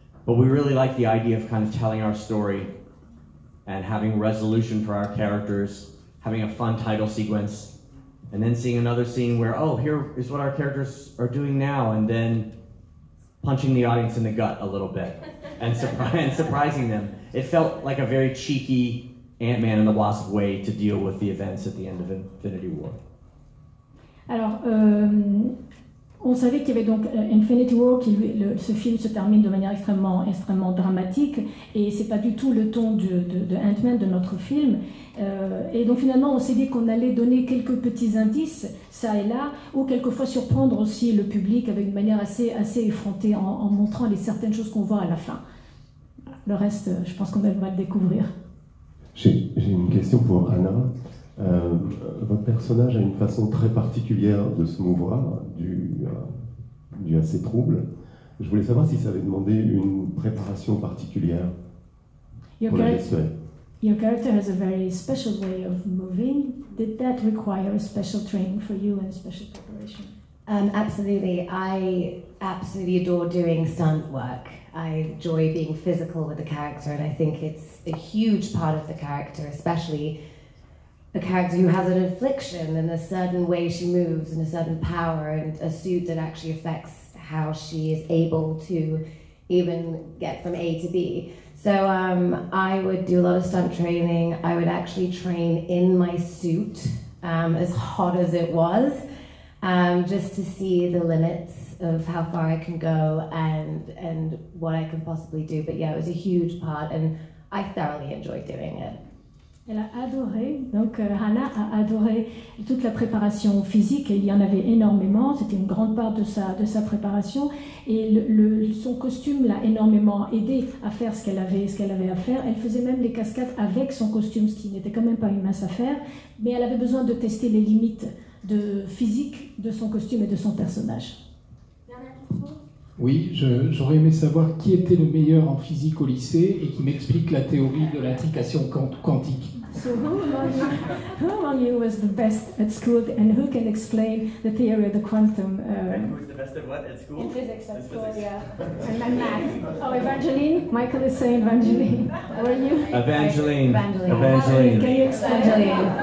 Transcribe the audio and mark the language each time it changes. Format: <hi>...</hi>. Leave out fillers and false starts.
<en>But we really like the idea of kind of telling our story and having resolution for our characters, having a fun title sequence, and then seeing another scene where, oh, here is what our characters are doing now, and then punching the audience in the gut a little bit and surprising them. It felt like a very cheeky Ant-Man and the Wasp way to deal with the events at the end of Infinity War.</en> <fr>Alors, on savait qu'il y avait donc Infinity War, ce film se termine de manière extrêmement dramatique, et c'est pas du tout le ton de Ant-Man, de notre film. Et donc finalement, on s'est dit qu'on allait donner quelques petits indices, ça et là, ou quelquefois surprendre aussi le public avec une manière assez effrontée en montrant certaines choses qu'on voit à la fin. Le reste, je pense qu'on devrait le découvrir. J'ai une question pour Anna. Votre personnage a une façon très particulière de se mouvoir, dû à ses troubles. Je voulais savoir si ça avait demandé une préparation particulière pour la gestuelle.</fr> <en>Your character has a very special way of moving. Did that require a special training for you and special preparation? Absolutely. I absolutely adore doing stunt work. I enjoy being physical with the character, and I think it's a huge part of the character, especially a character who has an affliction and a certain way she moves and a certain power and a suit that actually affects how she is able to even get from A to B. So I would do a lot of stunt training. I would actually train in my suit, as hot as it was, just to see the limits of how far I can go and what I can possibly do. But yeah, it was a huge part, and I thoroughly enjoyed doing it.</en> <fr>Elle a adoré, donc Hannah a adoré toute la préparation physique, et il y en avait énormément, c'était une grande part de sa préparation, et son costume l'a énormément aidé à faire ce qu'elle avait à faire. Elle faisait même les cascades avec son costume, ce qui n'était quand même pas une mince affaire, mais elle avait besoin de tester les limites physiques de son costume et de son personnage. Oui, j'aurais aimé savoir qui était le meilleur en physique au lycée et qui m'explique la théorie de l'intrication quantique.</fr> <en>So who among you was the best at school, and who can explain the theory of the quantum? Who was the best at what at school? In physics at school, yeah. And math. Oh, Evangeline? Michael is saying Evangeline. How are you? Evangeline. Can you explain?</en>